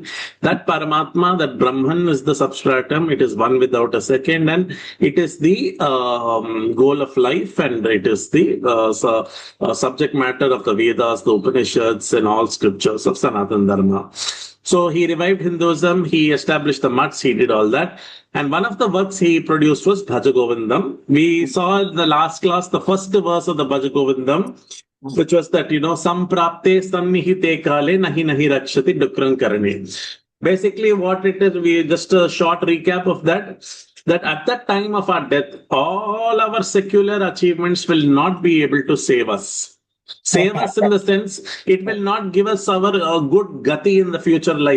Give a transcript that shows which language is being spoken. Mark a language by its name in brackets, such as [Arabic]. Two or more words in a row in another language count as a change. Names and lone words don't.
[English] That Paramatma, that Brahman is the substratum, it is one without a second, and it is the goal of life, and it is the subject matter of the Vedas, the Upanishads, and all scriptures of Sanatana Dharma. So he revived Hinduism, he established the mutts, he did all that. And one of the works he produced was Bhaja Govindam. We saw in the last class the first verse of the Bhaja Govindam, which was that, [Sanskrit] samprapte sannihite kale nahi nahi rakshati dukrang karane. [English] Basically what it is, we just a short recap of that at the time of our death, all our secular achievements will not be able to save us. Save us in the sense, it will not give us our good gati in the future life.